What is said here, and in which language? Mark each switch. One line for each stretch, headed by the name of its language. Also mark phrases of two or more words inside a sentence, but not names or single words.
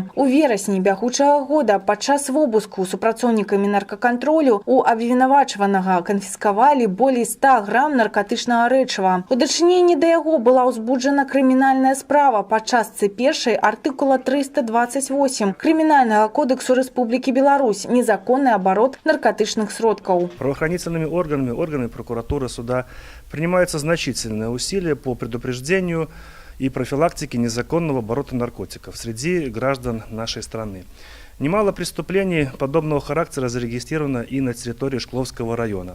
Belarusian: У верасні бягучага года падчас вобыску супрацоўнікамі наркакантролю у абвінавачванага канфіскавалі болей 100 грам наркатычнага рэчыва. У дачыненні да яго была ўзбуджана крымінальная справа па частцы 1 артыкула 328 Крымінальнага кодексу Рэспублікі Беларусь
Russian: «Незаконный оборот
Belarusian: наркотычных сродков».
Russian: Правоохранительными органами прокуратуры, суда принимаются значительные усилия по предупреждению и профилактике незаконного оборота наркотиков среди граждан нашей страны. Немало преступлений подобного характера зарегистрировано и на территории Шкловского района.